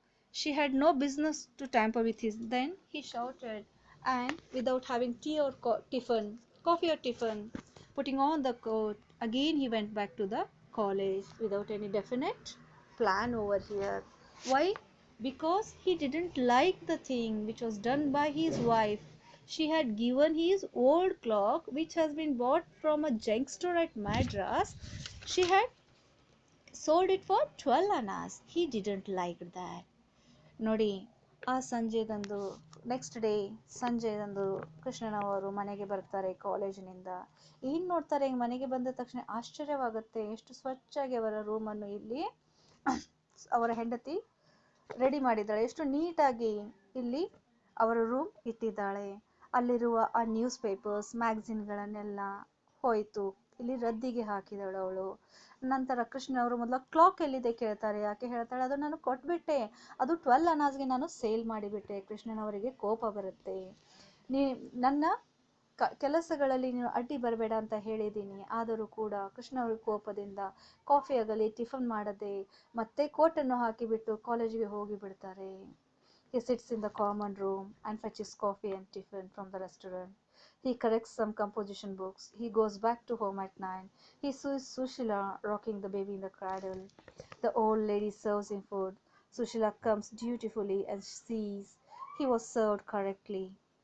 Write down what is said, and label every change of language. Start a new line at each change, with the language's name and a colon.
English: She had no business to tamper with his. Then he shouted, and without having tea or coffee or tiffin, putting on the coat, again he went back to the college without any definite plan over here. Why? Because he didn't like the thing which was done by his wife. She had given his old clock, which has been bought from a junk store at Madras. She had sold it for 12 annas. He didn't like that.
Kannada: ನೋಡಿ, ಆ ಸಂಜೆದಂದು
English: next day
Kannada: ಸಂಜೆದಂದು ಕೃಷ್ಣನವರು ಮನೆಗೆ ಬರ್ತಾರೆ ಕಾಲೇಜಿನಿಂದ. ಏನು ನೋಡ್ತಾರೆ, ಮನೆಗೆ ಬಂದ ತಕ್ಷಣ ಆಶ್ಚರ್ಯವಾಗುತ್ತೆ, ಎಷ್ಟು ಸ್ವಚ್ಛಾಗಿ ಅವರ ರೂಮನ್ನು ಇಲ್ಲಿ ಅವರ ಹೆಂಡತಿ ರೆಡಿ ಮಾಡಿದ್ದಾಳೆ, ಎಷ್ಟು ನೀಟಾಗಿ ಇಲ್ಲಿ ಅವರ ರೂಮ್ ಇಟ್ಟಿದ್ದಾಳೆ. ಅಲ್ಲಿರುವ ಆ ನ್ಯೂಸ್ ಪೇಪರ್ಸ್ ಮ್ಯಾಗಝಿನ್ಗಳನ್ನೆಲ್ಲ ಹೋಯಿತು, ಇಲ್ಲಿ ರದ್ದಿಗೆ ಹಾಕಿದಳು ಅವಳು. ನಂತರ ಕೃಷ್ಣ ಅವರು ಮೊದಲು ಕ್ಲಾಕ್ ಎಲ್ಲಿದೆ ಕೇಳ್ತಾರೆ. ಯಾಕೆ ಹೇಳ್ತಾಳೆ, ಅದು ನಾನು ಕೊಟ್ಬಿಟ್ಟೆ, ಅದು 12 ಅನಾಸ್ಗೆ ನಾನು ಸೇಲ್ ಮಾಡಿಬಿಟ್ಟೆ. ಕೃಷ್ಣನವರಿಗೆ ಕೋಪ ಬರುತ್ತೆ. ನೀ ನನ್ನ ಕೆಲಸಗಳಲ್ಲಿ ನೀನು ಅಡ್ಡಿ ಬರಬೇಡ ಅಂತ ಹೇಳಿದ್ದೀನಿ. ಆದರೂ ಕೂಡ ಕೃಷ್ಣ ಅವ್ರ ಕೋಪದಿಂದ ಕಾಫಿ ಆಗಲಿ ಟಿಫನ್ ಮಾಡದೆ ಮತ್ತೆ ಕೋಟನ್ನು ಹಾಕಿಬಿಟ್ಟು ಕಾಲೇಜಿಗೆ ಹೋಗಿ ಬಿಡ್ತಾರೆ.
English: He sits in the common room and fetches coffee and tiffin from the restaurant. He corrects some composition books. He goes back to home at 9. He sees Sushila rocking the baby in the cradle. The old lady serves him food. Sushila comes dutifully and sees he was served correctly.